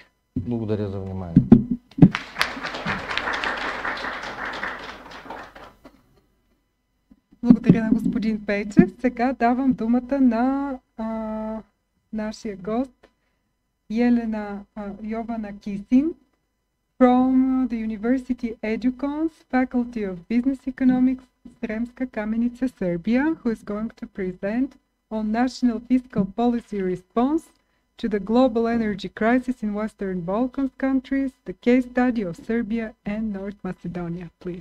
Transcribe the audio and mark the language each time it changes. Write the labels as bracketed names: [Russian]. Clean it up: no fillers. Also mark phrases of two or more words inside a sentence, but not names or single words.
[Bulgarian] Благодаря за вниманието. Благодаря на господин Пейчев. Сега давам думата на нашия гост Елена Йована Кисин [English] from the University Educons, Faculty of Business Economics, Sremska Kamenica, Serbia, who is going to present on national fiscal policy response to the global energy crisis in Western Balkans countries, the case study of Serbia and North Macedonia. Please.